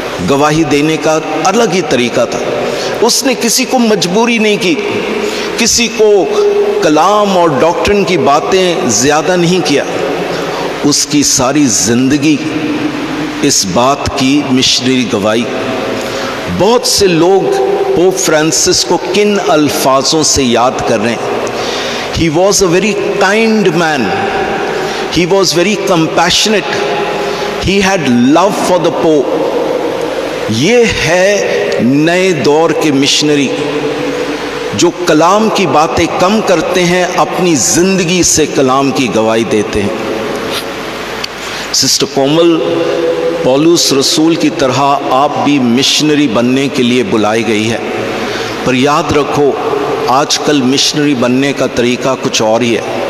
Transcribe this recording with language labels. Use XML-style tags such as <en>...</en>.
<ur>گواہی دینے کا الگ ہی طریقہ تھا. اس نے کسی کو مجبوری نہیں کی, کسی کو کلام اور ڈاکٹرن کی باتیں زیادہ نہیں کیا. اس کی ساری زندگی اس بات کی مشنری گواہی. بہت سے لوگ پوپ فرانسس کو کن الفاظوں سے یاد کر رہے ہیں؟</ur> <en>He was a very kind man. He was very compassionate. He had love for the poor.</en> <ur>یہ ہے نئے دور کے مشنری جو کلام کی باتیں کم کرتے ہیں, اپنی زندگی سے کلام کی گواہی دیتے ہیں. سسٹر کومل, پولس رسول کی طرح آپ بھی مشنری بننے کے لیے بلائی گئی ہے, پر یاد رکھو آج کل مشنری بننے کا طریقہ کچھ اور ہی ہے.</ur>